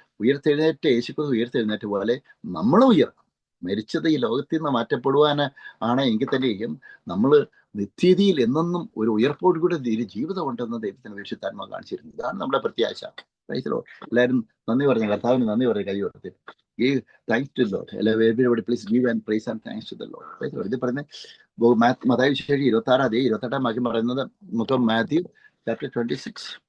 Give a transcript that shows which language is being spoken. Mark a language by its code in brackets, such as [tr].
[ml] ഉയർത്തെഴുന്നേറ്റ് യേശുക്രിസ്തു ഉയർത്തെഴുന്നേറ്റ പോലെ നമ്മളും ഉയർക്കും. മരിച്ചത് ഈ ലോകത്തിൽ നിന്ന് മാറ്റപ്പെടുവാൻ ആണ് എങ്കിൽ തന്നെയും നമ്മൾ നിത്യതയിൽ എന്നെന്നും ഒരു ഉയർപ്പോട് കൂടെ ജീവിതം ഉണ്ടെന്ന് ദൈവത്തിന് വിശുദ്ധാത്മാ കാണിച്ചിരുന്നു. ഇതാണ് നമ്മുടെ പ്രത്യാശ. എല്ലാവരും നന്ദി പറഞ്ഞു, കർത്താവിന് നന്ദി പറഞ്ഞു, കൈ കൊടുത്ത് [en] give thanks to the Lord. Everybody please give and praise and thanks to the Lord. [ml] ഇത് പറയുന്നത് മത്തായി വിശേഷം 26 വാക്യം പറയുന്നത് നമുക്ക് മാത്യു chapter 26.